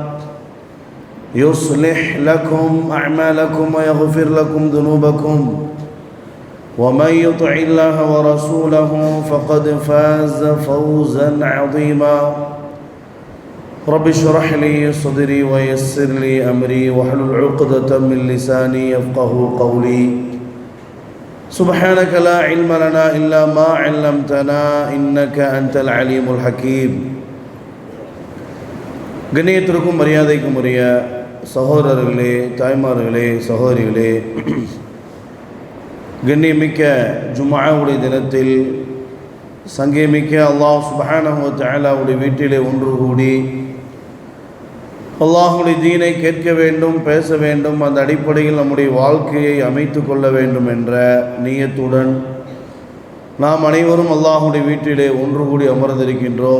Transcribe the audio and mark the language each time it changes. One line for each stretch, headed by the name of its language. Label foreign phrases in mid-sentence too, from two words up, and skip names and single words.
Arabic: يصلح لكم أعمالكم ويغفر لكم ذنوبكم ومن يطع الله ورسوله فقد فاز فوزا عظيما رب اشرح لي صدري ويسر لي أمري واحلل عقدة من لساني يفقه قولي سبحانك لا علم لنا إلا ما علمتنا إنك أنت العليم الحكيم
Tamil: கண்ணியத்திற்கும் மரியாதைக்கும் உரிய சகோதரர்களே, தாய்மார்களே, சகோதரிகளே, கண்ணியமிக்க ஜும்ஆவுடைய தினத்தில் சங்கேமிக்க அல்லாஹ்
Arabic: سبحانه و تعالى
Tamil: வீட்டிலே ஒன்று கூடி அல்லாஹ்வுடைய தீனை கேட்க வேண்டும், பேச வேண்டும், அந்த அடிப்படையில் நம்முடைய வாழ்க்கையை அமைத்து கொள்ள வேண்டும் என்ற நியத்துடன் நாம் அனைவரும் அல்லாஹ்வுடைய வீட்டிலே ஒன்று கூடி அமர்ந்திருக்கின்றோம்.